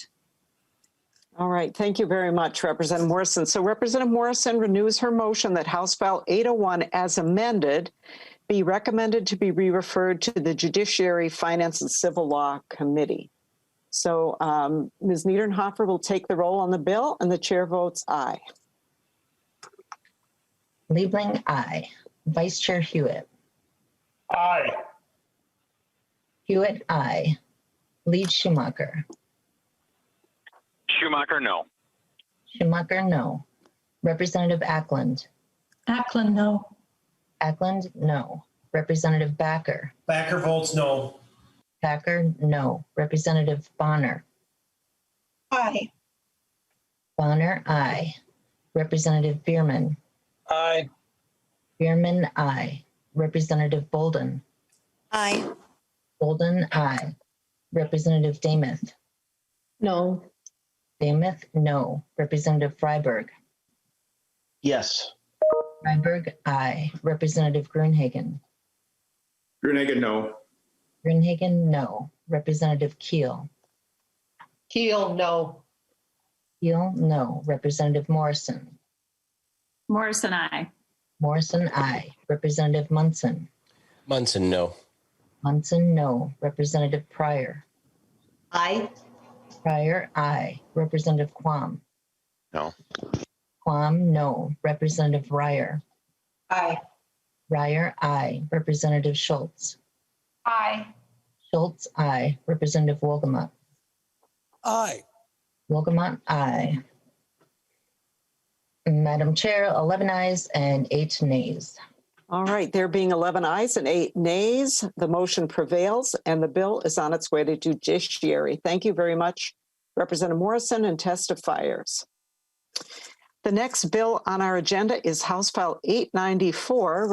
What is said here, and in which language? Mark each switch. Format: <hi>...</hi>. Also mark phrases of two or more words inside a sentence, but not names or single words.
<en>All right, thank you very much, Representative Morrison. So Representative Morrison renews her motion that House File 801 as amended be recommended to be re-referred to the Judiciary, Finance, and Civil Law Committee. So Ms. Niedernhofer will take the roll on the bill, and the chair votes aye. Liebling, aye. Vice Chair Hewitt. Aye. Hewitt, aye. Lead Schumacher. Schumacher, no. Schumacher, no. Representative Ackland. Ackland, no. Ackland, no. Representative Backer. Backer votes no. Backer, no. Representative Bonner. Aye. Bonner, aye. Representative Bierman. Aye. Bierman, aye. Representative Bolden. Aye. Bolden, aye. Representative Damuth. No. Damuth, no. Representative Freiberg. Yes. Freiberg, aye. Representative Grunhagen. Grunegan, no. Greenhagen, no. Representative Keel. Keel, no. Keel, no. Representative Morrison. Morrison, aye. Morrison, aye. Representative Munson. Munson, no. Munson, no. Representative Pryor. Aye. Pryor, aye. Representative Quam. No. Quam, no. Representative Ryer. Aye. Ryer, aye. Representative Schultz. Aye. Schultz, aye. Representative Wolgamott. Aye. Wolgamott, aye. Madam Chair, 11 ayes and 8 nays. All right, there being 11 ayes and 8 nays, the motion prevails and the bill is on its way to judiciary. Thank you very much, Representative Morrison and testifiers. The next bill on our agenda is House File 894.</en>